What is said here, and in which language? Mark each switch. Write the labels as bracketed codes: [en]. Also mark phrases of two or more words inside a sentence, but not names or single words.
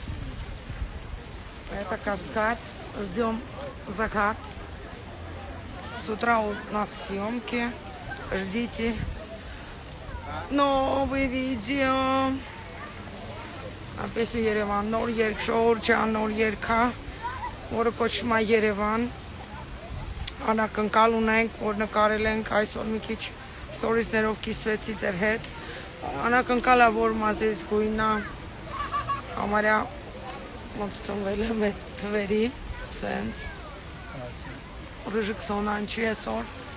[ru] Это Каскад. Ждем закат. С утра у нас съемки. Ждите новые видео. [hy] Песню Երևան, նոր երգ, Ժողովրդյան նոր երգա, որը կոչվում է Երևան։ Անակնկալ ունենք, որ նկարել ենք այսօր մի քիչ ստորիզներով կիսվեցի ձեր հետ։ Անակնկալը, որ մազից գույնա, համարյա ոնց ծնվել եմ այդ թվերի, սենց։ Ռժիկ Սոնան չի այսօր։